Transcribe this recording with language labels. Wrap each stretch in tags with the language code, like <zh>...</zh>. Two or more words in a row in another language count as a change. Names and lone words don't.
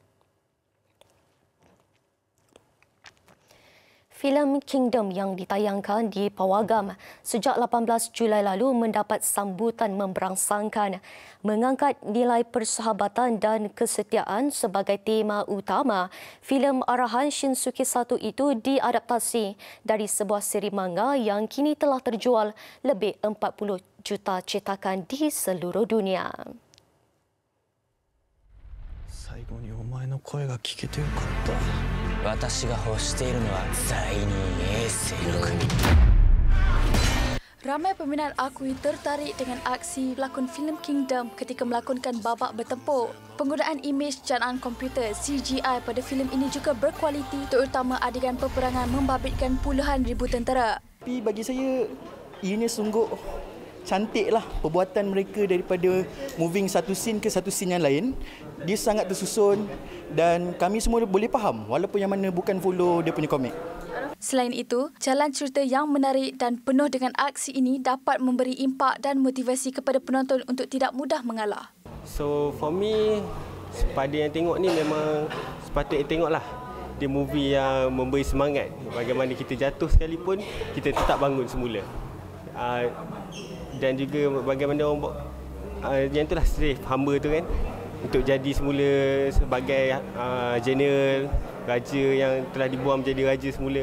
<ms>Filem Kingdom yang ditayangkan di Pawagam sejak 18 Julai lalu mendapat sambutan memberangsangkan, mengangkat nilai persahabatan dan kesetiaan sebagai tema utama. Filem arahan Shinsuke 1 itu diadaptasi dari sebuah siri manga yang kini telah terjual lebih 40 juta cetakan di seluruh dunia.</ms> <ja>最後にお前の声が聞けてよかった。私が欲しているのは在任衛星の国。</ja> <ms>Ramai peminat akui tertarik dengan aksi pelakon filem Kingdom ketika melakonkan babak bertempur. Penggunaan imej janaan komputer CGI pada filem ini juga berkualiti, terutama adegan peperangan membabitkan puluhan ribu tentera. Tapi bagi saya, ianya sungguh cantiklah perbuatan mereka daripada moving satu scene ke satu scene yang lain. Dia sangat tersusun dan kami semua boleh faham walaupun yang mana bukan follow dia punya komik. Selain itu, jalan cerita yang menarik dan penuh dengan aksi ini dapat memberi impak dan motivasi kepada penonton untuk tidak mudah mengalah.</ms> <en>So for me,</en> <ms>pada yang tengok ni memang sepatutnya tengoklah. Dia movie yang memberi semangat. Bagaimana kita jatuh sekalipun, kita tetap bangun semula. Dan juga bagaimana orang yang itulah straight hamba tu kan, untuk jadi semula sebagai general, raja yang telah dibuang menjadi raja semula.</ms>